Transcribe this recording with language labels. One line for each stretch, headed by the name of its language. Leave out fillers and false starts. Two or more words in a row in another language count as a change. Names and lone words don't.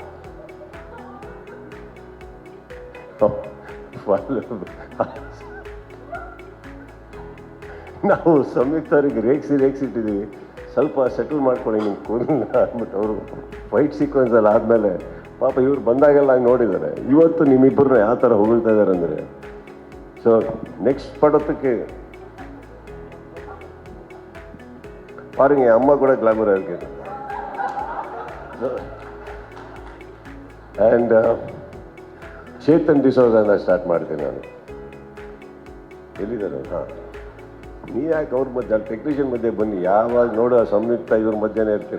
Kannada: ನಾವು ಸಂಯುಕ್ತ ಅವ್ರಿಗೆ ರೇಗಿಸಿಟ್ಟಿದ್ದೀವಿ, ಸ್ವಲ್ಪ ಸೆಟಲ್ ಮಾಡ್ಕೊಳ್ಳಿ ನಿಮ್ಮ ಕೂದಲನ್ನ ಅಂದ್ಬಿಟ್ಟು. ಅವರು
English: fight sequenceಲ್ಲಿ
Kannada: ಆದಮೇಲೆ ಪಾಪ ಇವ್ರು ಬಂದಾಗೆಲ್ಲ ಹಂಗೆ ನೋಡಿದ್ದಾರೆ. ಇವತ್ತು ನಿಮ್ಮಿಬ್ಬರನ್ನ ಯಾವ ಥರ ಹೊಗಳ್ತಾ ಇದ್ದಾರೆ ಅಂದರೆ,
English: so next
Kannada: ಪಡೋದಕ್ಕೆ
Tamil: பாருங்க, அம்மா கூட கிளாமராக இருக்கு.
Kannada: ಆ್ಯಂಡ್ ಚೇತನ್ ಡಿಸೋಜಾನ ಸ್ಟಾರ್ಟ್ ಮಾಡ್ತೀನಿ ನಾನು. ಎಲ್ಲಿದ್ದಾರೆ? ಹಾಂ, ನೀ ಯಾಕೆ ಅವ್ರ ಮಧ್ಯೆ, ಅಲ್ಲಿ ಟೆಕ್ನಿಷಿಯನ್ ಮಧ್ಯೆ ಬನ್ನಿ. ಯಾವಾಗ ನೋಡು ಸಂಯುಕ್ತ ಇವ್ರ ಮಧ್ಯೆನೇ ಇರ್ತೀರ.